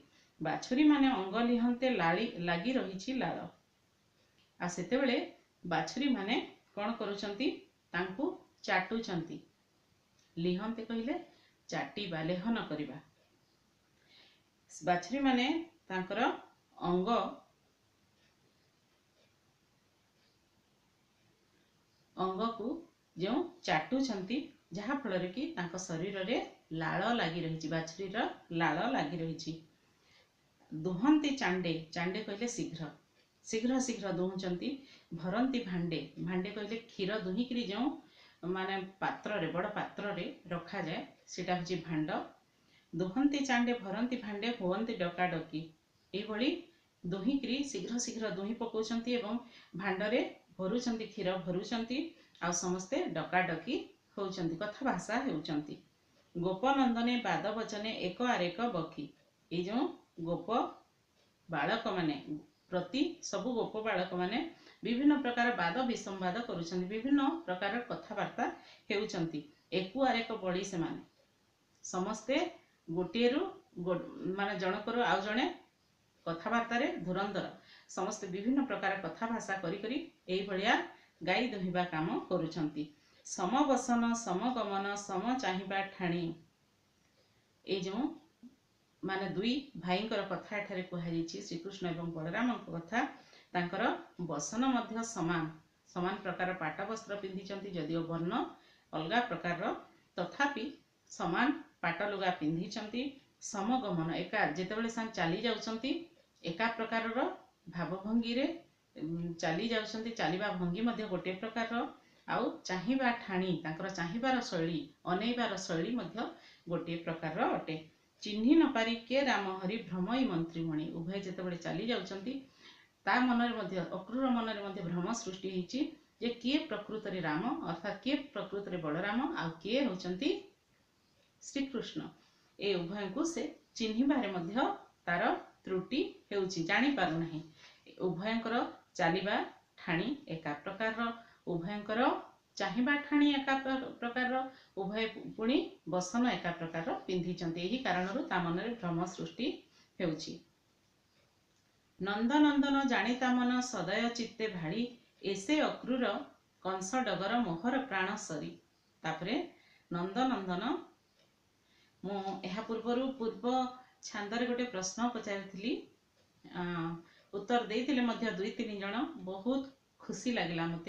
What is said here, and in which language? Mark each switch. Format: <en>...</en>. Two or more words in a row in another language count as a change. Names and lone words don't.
<or>ବାଛୁରୀ ମାନେ ଅଙ୍ଗ ଲିହନ୍ତେ ଲାଗି ରହିଛି ଲାଳ, ଆ ସେତେବେଳେ ବାଛୁରୀ ମାନେ କଣ କରୁଛନ୍ତି, ତାଙ୍କୁ ଚାଟୁଛନ୍ତି, ଲିହନ୍ତେ କହିଲେ ଚାଟିବା, ଲେହନ କରିବା। ବାଛୁରୀ ମାନେ ତାଙ୍କର ଅଙ୍ଗ ଅଙ୍ଗ କୁ ଯେ ଚାଟୁଛନ୍ତି, ଯାହା ଫଳ କି ତାଙ୍କୁ ଶରୀର ରେ ଲାଳ ଲାଗି ରହିଛି, ବାଛୁରୀ ର ଲାଳ ଲାଗି ରହିଛି। ଦୁହନ୍ତି ଚାଣ୍ଡେ, ଚାଣ୍ଡେ କହିଲେ ଶୀଘ୍ର, ଶୀଘ୍ର ଶୀଘ୍ର ଦୁହୁଁଛନ୍ତି। ଭରନ୍ତି ଭାଣ୍ଡେ, ଭାଣ୍ଡେ କହିଲେ କ୍ଷୀର ଦୁହିକରି ଯେ ମାନେ ପାତ୍ର ରେ, ବଡ଼ ପାତ୍ର ରେ ରଖା ଯାଏ, ସେଟା ହେଉଛି ଭାଣ୍ଡ। ଦୁହନ୍ତି ଚାଣ୍ଡେ ଭରନ୍ତି ଭାଣ୍ଡେ ହୁଅନ୍ତି ଡକା ଡକି, ଏଭଳି ଦୁହିକରି ଶୀଘ୍ର ଶୀଘ୍ର ଦୁହିଁ ପକାଉଛନ୍ତି ଏବଂ ଭାଣ୍ଡରେ ଭରୁଛନ୍ତି, କ୍ଷୀର ଭରୁଛନ୍ତି, ଆ ସମସ୍ତେ ଡକା ଡକି ହେଉଛନ୍ତି, କଥା ଭାଷା ହେଉଛନ୍ତି। ଗୋପ ନନ୍ଦନେ ବାଦ ବଚନେ ଏକ ଆରେକ ବକି, ଏ ଯେ ଗୋପ ବାଳକ ମାନେ ପ୍ରତି ସବୁ ଗୋପ ବାଳକ ମାନେ ବିଭିନ୍ନ ପ୍ରକାର ବାଦ ବିସମ୍ବାଦ କରୁଛନ୍ତି, ବିଭିନ୍ନ ପ୍ରକାର କଥାବାର୍ତ୍ତା ହେଉଛନ୍ତି। ଏକୁ ଆରେକ ବଡ଼ି ସେ ମାନେ ସମସ୍ତେ ଗୋଟେରୁ ମାନେ ଜଣକର ଆଉ ଜଣେ କଥାବାର୍ତ୍ତା ରେ ଧୁରନ୍ଧର, ସମସ୍ତ ବିଭିନ୍ନ ପ୍ରକାର କଥା ଭାଷା କରି କରି ଏଇ ଭଳିଆ ଗାଈ ଦୁହିଁବା କାମ କରୁଛନ୍ତି। ସମବସନ ସମଗମନ ସମ ଚାହିଁବା ଠାଣି, ଏ ଯେ ମାନେ ଦୁଇ ଭାଇଙ୍କର କଥା ଏଠାରେ କୁହାଯାଇଛି, ଶ୍ରୀକୃଷ୍ଣ ଏବଂ ବଳରାମ କଥା। ତାଙ୍କର ବସନ ମଧ୍ୟ ସମାନ, ସମାନ ପ୍ରକାର ପାଟ ବସ୍ତ୍ର ପିନ୍ଧିଛନ୍ତି, ଯଦିଓ ବର୍ଣ୍ଣ ଅଲଗା ପ୍ରକାର ତଥାପି ସମାନ ପାଟ ଲୁଗା ପିନ୍ଧିଛନ୍ତି। ସମଗମନ, ଏକା ଯେତେବେଳେ ସାନ ଚାଲି ଯାଉଛନ୍ତି ଏକା ପ୍ରକାର ଭାବଭଙ୍ଗୀ ରେ ଚାଲି ଯାଉଛନ୍ତି, ଚାଲିବା ଭଙ୍ଗୀ ମଧ୍ୟ ଗୋଟେ ପ୍ରକାର, ଆଉ ଚାହିଁବା ଠାଣି, ତାଙ୍କର ଚାହିଁବାର ଶୈଳୀ, ଅନେଇବାର ଶୈଳୀ ମଧ୍ୟ ଗୋଟେ ପ୍ରକାର ଅଟେ। ଚିହ୍ନି ନ ପାରି କେ ରାମ ହରି ଭ୍ରମଇ ମନ୍ତ୍ରୀମଣି, ଉଭୟ ଯେତେବେଳେ ଚାଲି ଯାଉଛନ୍ତି ତା ମନରେ ମଧ୍ୟ, ଅକ୍ରୂର ମନରେ ମଧ୍ୟ ଭ୍ରମ ସୃଷ୍ଟି ହୋଇଛି ଯେ କିଏ ପ୍ରକୃତ ରେ ରାମ, ଅର୍ଥାତ କିଏ ପ୍ରକୃତ ରେ ବଳରାମ, ଆ କିଏ ହେଉଛନ୍ତି ଶ୍ରୀକୃଷ୍ଣ। ଏ ଉଭୟ କୁ ସେ ଚିହ୍ନିବାରେ ମଧ୍ୟ ତାର ତ୍ରୁଟି ହେଉଛି, ଜାଣି ପାରୁ ନାହିଁ। ଉଭୟଙ୍କର ଚାଲିବା ଠାଣି ଏକା ପ୍ରକାର, ଉଭୟଙ୍କର ଚାହିଁବା ଠାଣି ଏକା ପ୍ରକାର, ଉଭୟ ପୁଣି ବସନ ଏକା ପ୍ରକାର ପିନ୍ଧିଛନ୍ତି, ଏହି କାରଣରୁ ତା ମନରେ ଭ୍ରମ ସୃଷ୍ଟି ହେଉଛି। ନନ୍ଦନନ୍ଦନ ଜାଣିତା ମନ ସଦୟ ଚିତ୍ତେ ଭାଡ଼ି, ଏସେ ଅକ୍ରୂର କଂସ ଡଗର ମୋହର ପ୍ରାଣ ସରି। ତାପରେ ନନ୍ଦନନ୍ଦନ, ମୁଁ ଏହା ପୂର୍ବ ଛାନ୍ଦରେ ଗୋଟେ ପ୍ରଶ୍ନ ପଚାରିଥିଲି, ଉତ୍ତର ଦେଇଥିଲେ ମଧ୍ୟ ଦୁଇ ତିନି ଜଣ, ବହୁତ ଖୁସି ଲାଗିଲା ମତେ।</or>